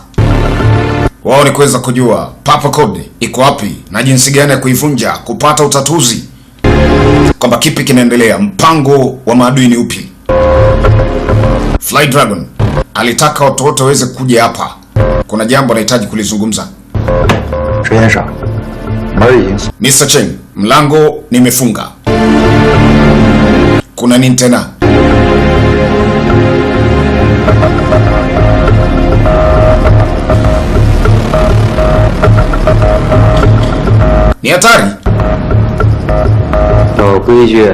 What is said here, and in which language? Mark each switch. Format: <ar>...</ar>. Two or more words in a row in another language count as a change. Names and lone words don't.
<sw>Wao ni kuweza kujua Papa Code iko wapi na jinsi gani ya kuivunja, kupata utatuzi kwamba kipi kinaendelea, mpango wa maadui ni upi. Fly Dragon alitaka watu wote waweze kuja hapa, kuna jambo anahitaji kulizungumza.</sw> <zh>石先生，门已经。</zh> <sw>Mr. Cheng, mlango nimefunga. Kuna nini tena? Ni hatari.</sw> <zh>有规矩，</zh>